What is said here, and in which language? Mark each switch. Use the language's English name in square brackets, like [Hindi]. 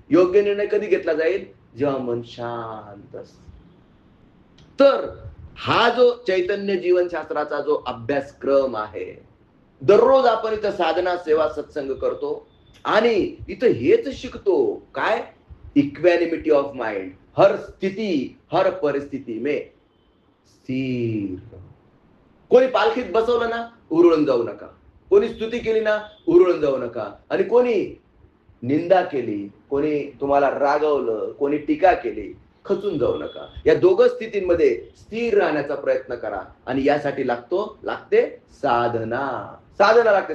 [Marathi] योग्य निर्णय कधी घेतला जाईल? जेव्हा मन शांत असतं. तर हा जो चैतन्य जीवनशास्त्राचा जो अभ्यासक्रम आहे, दररोज आपण इथं साधना, सेवा, सत्संग करतो आणि इथं हेच शिकतो. काय? [English] Equanimity of mind. [Hindi] हर स्थिती, हर परिस्थिती में स्थिर. [Marathi] कोणी पालखीत बसवलं ना, उरुळून जाऊ नका. कोणी स्तुती केली ना, उरुळून जाऊ नका. आणि कोणी निंदा केली, कोणी तुम्हाला रागवलं, कोणी टीका केली, खचून जाऊ नका. या दोघं स्थितींमध्ये स्थिर राहण्याचा प्रयत्न करा. आणि यासाठी लागते साधना. लागते.